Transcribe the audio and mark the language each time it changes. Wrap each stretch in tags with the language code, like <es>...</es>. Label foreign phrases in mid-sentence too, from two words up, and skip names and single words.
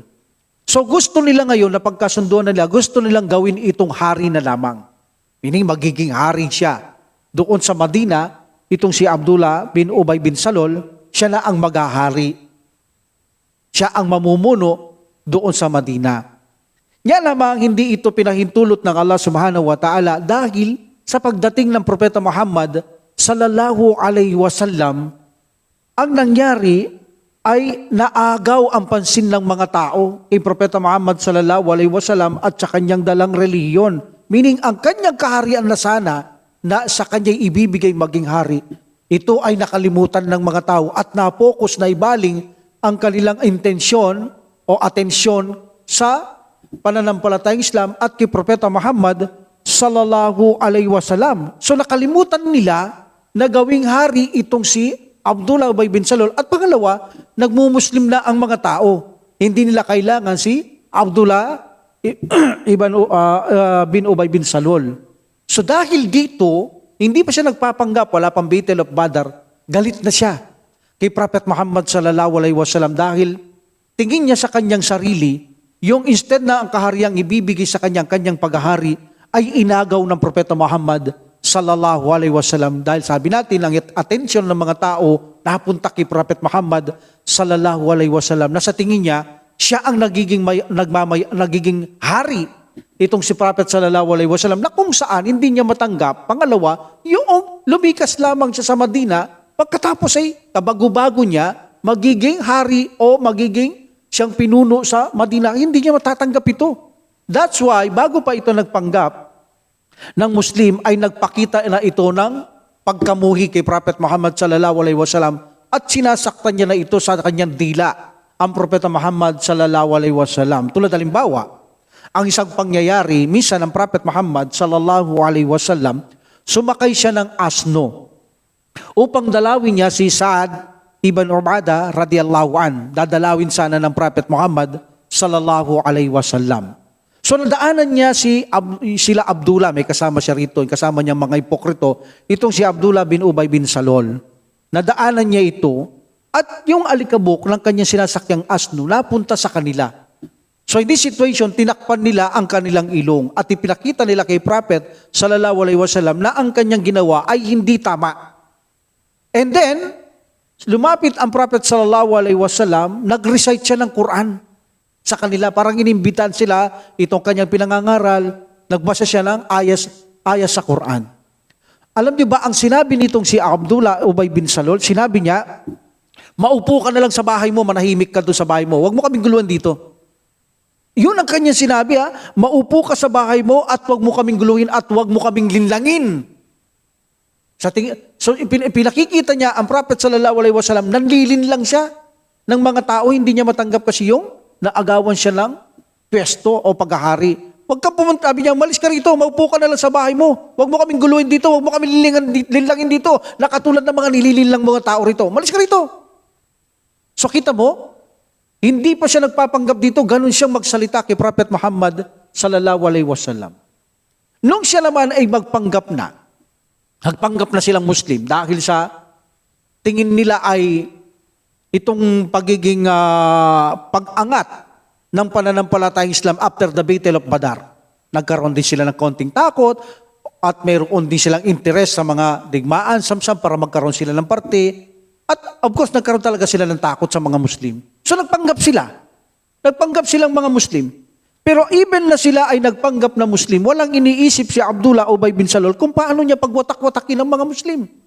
<tl>So gusto nila ngayon na pagkasunduan nila, gusto nilang gawin itong hari na lamang. Meaning magiging hari siya. Doon sa Madina, itong si Abdullah bin Ubay bin Salul, siya na ang maghahari. Siya ang mamumuno doon sa Madina. Nga lamang hindi ito pinahintulot ng Allah</tl> <ar>سبحانه وتعالى</ar> <tl>dahil sa pagdating ng Propeta Muhammad</tl> <ar>صلى الله عليه وسلم,</ar> <tl>ang nangyari ay naagaw ang pansin ng mga tao kay Propeta Muhammad</tl> <ar>صلى الله عليه وسلم</ar> <tl>at sa kanyang dalang reliyon. Meaning ang kanyang kaharian na sana na sa kanya'y ibibigay maging hari, ito ay nakalimutan ng mga tao at na-focus na ibaling ang kanilang intensyon o atensyon sa pananampalatayang Islam at kay Propeta Muhammad</tl> <ar>صلى الله عليه وسلم.</ar> <tl>So nakalimutan nila na gawing hari itong si Abdullah Ubay bin Salul. At pangalawa, nagmumuslim na ang mga tao. Hindi nila kailangan si Abdullah bin Ubay bin Salul. So dahil dito, hindi pa siya nagpapanggap, wala pang Battle of Badr, galit na siya. kay Prophet Muhammad</tl> <ar>صلى الله عليه وسلم</ar> <tl>dahil tingin niya sa kanyang sarili, yung instead na ang kahariang ibibigay sa kanyang paghahari ay inagaw ng Propeta Muhammad</tl> <ar>صلى الله عليه وسلم</ar> <tl>dahil sabi natin ang attention ng mga tao napunta kay Prophet Muhammad</tl> <ar>صلى الله عليه وسلم</ar> <tl>na sa tingin niya siya ang nagiging hari itong si Prophet</tl> <ar>صلى الله عليه وسلم</ar> <tl>na kung saan hindi niya matanggap. Pangalawa, yung lumikas lamang siya sa Madina pagkatapos ay kabago-bago niya magiging hari o magiging siyang pinuno sa Madina, hindi niya matatanggap ito.</tl> <en>That's why</en> <tl>bago pa ito nagpanggap ng Muslim ay nagpakita na ito ng pagkamuhi kay Prophet Muhammad</tl> <ar>صلى الله عليه وسلم</ar> <tl>at sinasaktan niya na ito sa kanyang dila ang Propeta Muhammad</tl> <ar>صلى الله عليه وسلم.</ar> <tl>Tulad halimbawa, ang isang pangyayari, minsan ang Prophet Muhammad</tl> <ar>صلى الله عليه وسلم</ar> <tl>sumakay siya ng asno upang dalawin niya si Sa'ad ibn Ubadah</tl> <ar>رضي الله عن.</ar> <tl>Dadalawin sana ng Prophet Muhammad</tl> <ar>صلى الله عليه وسلم.</ar> <tl>So nadaanan niya sila Abdullah, may kasama siya rito, kasama niya mga hipokrito, itong si Abdullah bin Ubay bin Salul. Nadaanan niya ito at yung alikabok ng kanyang sinasakyang asno napunta sa kanila.</tl> <en>So in this situation,</en> <tl>tinakpan nila ang kanilang ilong at ipinakita nila kay Prophet</tl> <ar>صلى الله عليه وسلم</ar> <tl>na ang kanyang ginawa ay hindi tama.</tl> <en>And then,</en> <tl>lumapit ang Prophet</tl> <ar>صلى الله عليه وسلم,</ar> <tl>nag-recite siya ng Quran sa kanila. Parang inimbitan sila itong kanyang pinangangaral, nagbasa siya ng ayas sa Quran. Alam niyo ba, ang sinabi nitong si Abdullah Ubay bin Salul, sinabi niya, maupo ka na lang sa bahay mo, manahimik ka doon sa bahay mo, huwag mo kaming guluhan dito. Yun ang kanyang sinabi, maupo ka sa bahay mo at huwag mo kaming guluhin at huwag mo kaming linlangin. So pinakikita niya ang Prophet</tl> <ar>صلى الله عليه وسلم,</ar> <tl>nanlilin lang siya ng mga tao, hindi niya matanggap kasi yung naagawan siya ng pwesto o paghahari. Huwag ka pumunta, sabi niya, malis ka rito, maupo ka na lang sa bahay mo. Huwag mo kaming guluhin dito, huwag mo kaming linlangin dito, nakatulad ng mga nilililang mga tao rito. Malis ka rito. So kita mo, hindi pa siya nagpapanggap dito, ganun siyang magsalita kay Prophet Muhammad</tl> <ar>صلى الله عليه وسلم.</ar> <tl>Nung siya naman ay nagpanggap na silang Muslim dahil sa tingin nila ay itong pagiging pag-angat ng pananampalatayang Islam</tl> <en>after the Battle of Badar.</en> <tl>Nagkaroon din sila ng konting takot at mayroon din silang interest sa mga digmaan, samsam para magkaroon sila ng parte. At</tl> <en>of course,</en> <tl>nagkaroon talaga sila ng takot sa mga Muslim. So nagpanggap sila. Nagpanggap silang mga Muslim. Pero even na sila ay nagpanggap na Muslim, walang iniisip si Abdullah Ubay bin Salul kung paano niya pagwatak-watakin ng mga Muslim.</tl>